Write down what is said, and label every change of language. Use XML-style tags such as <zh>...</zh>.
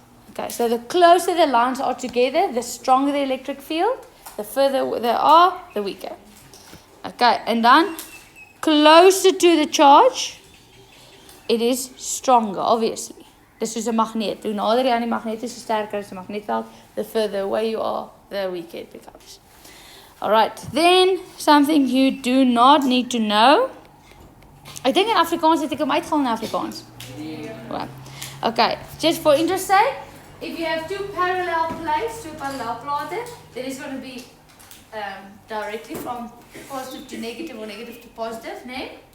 <en>Okay, so the closer the lines are together, the stronger the electric field. The further they are, the weaker. Okay, and then closer to the charge, it is stronger, obviously.</en> <af>Dis soos 'n magneet. Hoe nader jy aan die magneet is, hoe sterker is die magneetveld.</af> <en>The further away you are, the weaker it becomes. Alright, then something you do not need to know.</en> <af>Ek dink in Afrikaans het ek hom uitgehaal in Afrikaans. Yeah.</af> <en>Okay, just for interest sake, if you have two parallel plates, two parallel plate, then it's going to be directly from positive to negative or negative to positive, nee?</en>